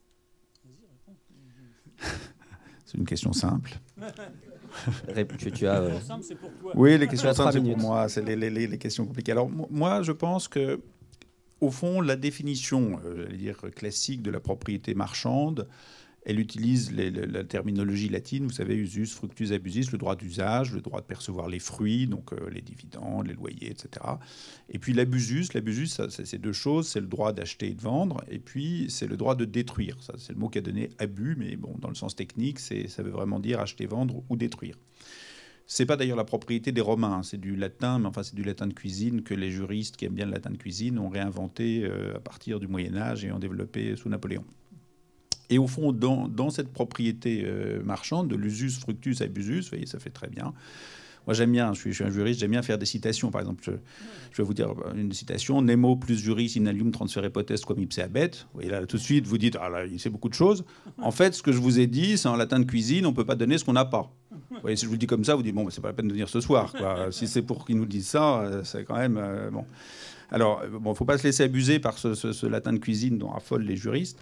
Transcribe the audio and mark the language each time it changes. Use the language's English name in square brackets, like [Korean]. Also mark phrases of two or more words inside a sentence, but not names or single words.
[French] C'est une question simple. Tu as, Oui, les questions simples, c'est pour moi. C'est les questions compliquées. Alors, moi, je pense que, au fond, la définition, j'allais dire, classique de la propriété marchande, elle utilise la terminologie latine, vous savez, [Latin] usus, fructus, abusus, [French] le droit d'usage, le droit de percevoir les fruits, donc les dividendes, les loyers, etc. Et puis l'abusus, c'est deux choses, c'est le droit d'acheter et de vendre, et puis c'est le droit de détruire. Ça, c'est le mot qu'a donné abus, mais bon, dans le sens technique, ça veut vraiment dire acheter, vendre ou détruire. C'est pas d'ailleurs la propriété des Romains, hein, c'est du latin, mais enfin c'est du latin de cuisine que les juristes qui aiment bien le latin de cuisine ont réinventé à partir du Moyen-Âge et ont développé sous Napoléon. Et au fond, dans cette propriété marchande de l' [Latin] usus, fructus, abusus, [French] vous voyez, ça fait très bien. Moi, j'aime bien, je suis un juriste, j'aime bien faire des citations. Par exemple, je vais vous dire une citation. [Latin] Nemo plus juris in alium transfere potest quam ipse habet. [French] Vous voyez, là, tout de suite, vous dites, ah là, il sait beaucoup de choses. En fait, ce que je vous ai dit, c'est en latin de cuisine, on ne peut pas donner ce qu'on n'a pas. Vous voyez, si je vous le dis comme ça, vous dites, bon, c'est pas la peine de venir ce soir, quoi. Si c'est pour qu'ils nous disent ça, c'est quand même... bon. Alors, bon, il ne faut pas se laisser abuser par ce latin de cuisine dont raffolent les juristes.